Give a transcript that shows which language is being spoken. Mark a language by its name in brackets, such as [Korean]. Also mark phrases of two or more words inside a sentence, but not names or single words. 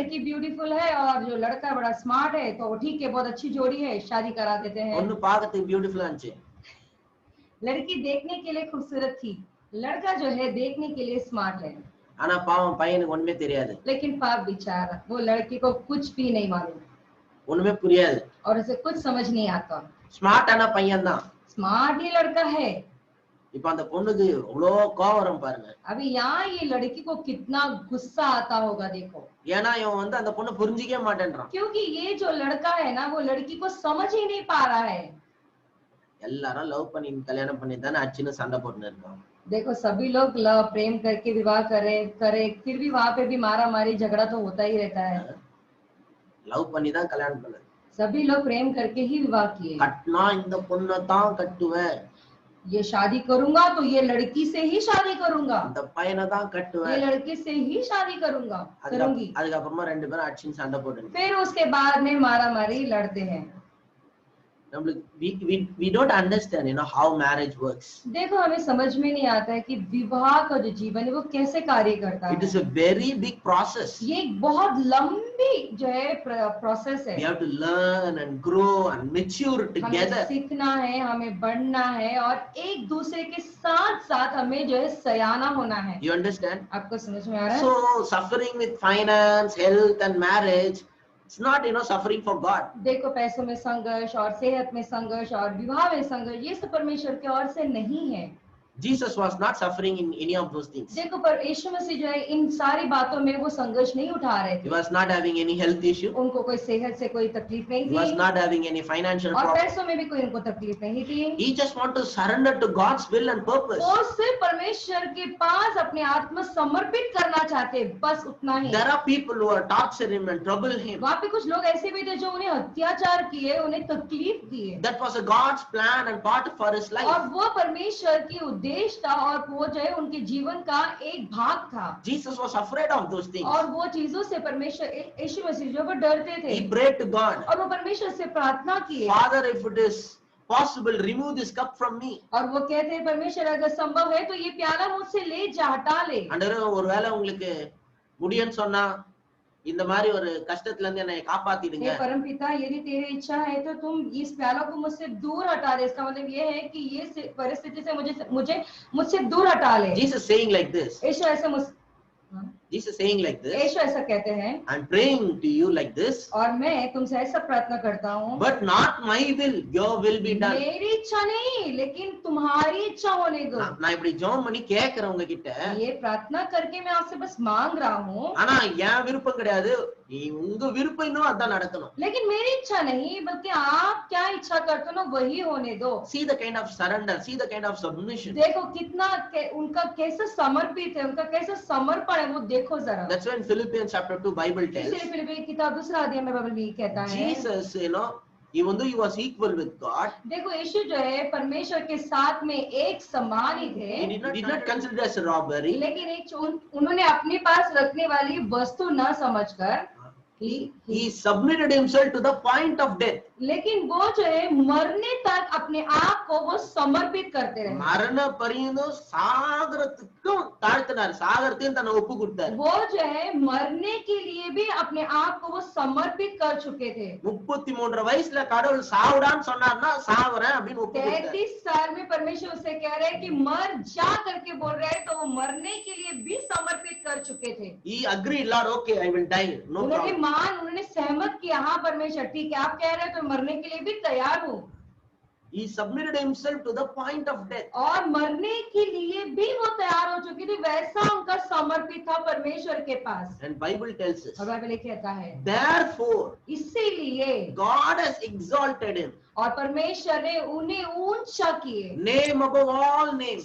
[Hindi] लड़की ब्यूटीफुल है और जो लड़का बड़ा स्मार्ट है तो ठीक है बहुत अच्छी जोड़ी है शादी करा देते हैं। [Tamil] பொண்ணு பார்க்கிறதுக்கு பியூட்டிஃபுல்லா இருந்துச்சு. [Hindi] लड़की देखने के लिए खूबसूरत थी, लड़का जो है देखने के लिए स्मार्ट है। [Tamil] ஆனா பாவம் பையனுக்கு ஒண்ணுமே தெரியாது. [Hindi] लेकिन पाप बेचारा वो लड़की को कुछ भी नहीं मालूम, [Tamil] ஒண்ணுமே புரியாது [Hindi] और उसे कुछ समझ नहीं आता। [Tamil] ஸ்மார்ட்டான பையன் தான். [Hindi] स्मार्ट ही लड़का है। [Tamil] இப்ப அந்த பொண்ணுக்கு அவ்வளோ கோவம் வரும் பாருங்க. [Hindi] अभी यहाँ ये लड़की को कितना गुस्सा आता होगा देखो। [Tamil] ஏன்னா இவன் வந்து அந்த பொண்ணு புரிஞ்சிக்கவே மாட்டேன்றான். [Hindi] क्योंकि ये जो लड़का है ना वो लड़की को समझ ही नहीं पा रहा है। [Tamil] எல்லாரும் லவ் பண்ணி கல்யாணம் பண்ணி தானே அச்சின்னு சண்டை போட்டுன்னு இருக்காங்க. [Hindi] देखो सभी लोग लव प्रेम करके विवाह करे फिर भी वहाँ पे भी मारा मारी झगड़ा तो होता ही रहता है। [Tamil] லவ் பண்ணி தான் கல்யாணம் பண்ணது. [Hindi] सभी लोग प्रेम करके ही विवाह किए। [Tamil] கட்டினா இந்த பொண்ணை தான் கட்டுவேன், [Hindi] ये शादी करूंगा तो ये लड़की से ही शादी करूंगा, [Tamil] இந்த பையனை தான் [Hindi] ये [Tamil] கட்டுவேன், [Hindi] लड़की से ही शादी करूंगा करूंगी। [Tamil] அதுக்கப்புறமா ரெண்டு பேரும் அச்சின்னு சண்டை போட்டு [Hindi] फिर उसके बाद में मारा मारी लड़ते हैं। [English] we don't understand, how marriage works. [Hindi] देखो हमें समझ में नहीं आता है कि विवाह का जो जीवन है वो कैसे कार्य करता [English] It is [Hindi] है। [English] a very big process. [Hindi] ये एक बहुत लंबी जो है प्रोसेस [English] We [Hindi] है। [English] have to learn and grow and mature [Hindi] हमें [English] together. [Hindi] सीखना है, हमें बढ़ना है और एक दूसरे के साथ साथ हमें जो है सयाना होना है। [English] You understand? [Hindi] आपको समझ में आ रहा है? [English] So suffering with finance, health and marriage, it's not, suffering for God. [Hindi] देखो पैसों में संघर्ष और सेहत में संघर्ष और विवाह में संघर्ष ये सब परमेश्वर की ओर से नहीं है। [English] Jesus was not suffering in any of those things. [Hindi] देखो पर यीशु मसीह जो है इन सारी बातों में वो संघर्ष नहीं उठा रहे [English] He [Hindi] थे। [English] was not having any health issue. [Hindi] उनको कोई सेहत से कोई तकलीफ नहीं [English] He was [Hindi] थी [English] not having any financial [Hindi] और [English] problem. [Hindi] पैसों में भी कोई उनको तकलीफ नहीं थी। [English] He just want to surrender to God's will and purpose. [Hindi] वो सिर्फ परमेश्वर के पास अपने आत्मा समर्पित करना चाहते, बस उतना ही। [English] There are people who are torturing him and trouble him. [Hindi] वहाँ पे कुछ लोग ऐसे भी थे जो उन्हें अत्याचार किए, उन्हें तकलीफ दिए [English] That was a God's plan and part for his life. [Hindi] और वो परमेश्वर की उद्देश्य था और वो जो है उनके जीवन का एक भाग था। [English] Jesus was afraid of those things. [Hindi] और वो चीजों से परमेश्वर यीशु मसीह जो वो डरते थे [English] He prayed to God, [Hindi] और वो परमेश्वर से प्रार्थना किए [English] Father, if it is possible, remove this cup from me. [Hindi] और वो कहते हैं परमेश्वर अगर संभव है तो ये प्याला मुझसे ले जा, हटा ले। [Tamil] ஆண்டவரே, ஒருவேளை உங்களுக்கு முடியும்னு சொன்னா இந்த மாதிரி ஒரு கஷ்டத்துல இருந்து என்னை காப்பாத்திடுங்க. [Hindi] हे परम पिता, यदि तेरी इच्छा है तो तुम इस प्याला को मुझसे दूर हटा दे। इसका मतलब ये है कि ये परिस्थिति से मुझसे दूर हटा ले। [English] Jesus saying like this. [Hindi] यीशु ऐसे [English] Jesus saying like this. [Hindi] यीशु ऐसा कहते हैं [English] I'm praying to you like this. [Hindi] और मैं तुमसे ऐसा प्रार्थना करता हूँ, [English] But not my will, your will be done. [Hindi] मेरी इच्छा नहीं लेकिन तुम्हारी इच्छा होने दो। [Tamil] நான் இப்படி ஜெபம் பண்ணி கேக்குறேன் உங்ககிட்ட. [Hindi] ये प्रार्थना करके मैं आपसे बस मांग रहा हूँ, [Tamil] ஆனா என் விருப்பம் கிடையாது, நீ உங்க விருப்பம் இன்னும் அதான் நடக்கணும். [Hindi] लेकिन मेरी इच्छा नहीं बल्कि आप क्या इच्छा करते हो ना वही होने दो। [English] See the kind of surrender, see the kind of submission. [Hindi] देखो कितना उनका कैसे समर्पित है, उनका कैसे समर्पण है, वो देखो जरा। [English] That's when Philippians chapter 2 Bible tells. [Hindi] इसलिए फिलिप्पी की किताब दूसरा अध्याय में बाइबल में ये कहता है, [English] Jesus, even though he was equal with God, देखो यीशु जो है परमेश्वर के साथ में एक समान ही थे, he did not consider as a robbery. [Hindi] लेकिन एक उन्होंने अपने पास रखने वाली वस्तु न समझकर [English] He submitted himself to the point of death. [Hindi] लेकिन वो जो है मरने तक अपने आप को वो समर्पित करते रहे। [Tamil] மரண பரியந்தம் சாகரத்துக்கும் தாழ்த்தினார், சாகரத்தையும் தன்னை ஒப்பு கொடுத்தார். [Hindi] वो जो है मरने के लिए भी अपने आप को वो समर्पित कर चुके थे। [Tamil] 33 வயசுல கடவுள் சாவுடான்னு சொன்னார்னா சாவறேன் அப்படின்னு ஒப்பு கொடுத்தார். [Hindi] 33 साल में परमेश्वर उसे कह रहे हैं कि मर जा करके बोल रहे हैं, तो वो मरने के लिए भी समर्पित कर चुके थे। [English] He agreed, Lord, okay, I will die, no problem. [Hindi] उन्होंने सहमत किया, हाँ परमेश्वर ठीक है, आप कह रहे हैं तो मरने के लिए भी तैयार हूँ। [English] He submitted himself to the point of death. [Hindi] और मरने के लिए भी वो तैयार हो चुकी थी, वैसा उनका समर्पित था परमेश्वर के पास। [English] And Bible tells us, [Hindi] और बाइबल कहता है, [English] therefore [Hindi] इसीलिए [English] God has exalted him, [Hindi] और परमेश्वर ने उन्हें ऊंचा किए, [English] name above all names,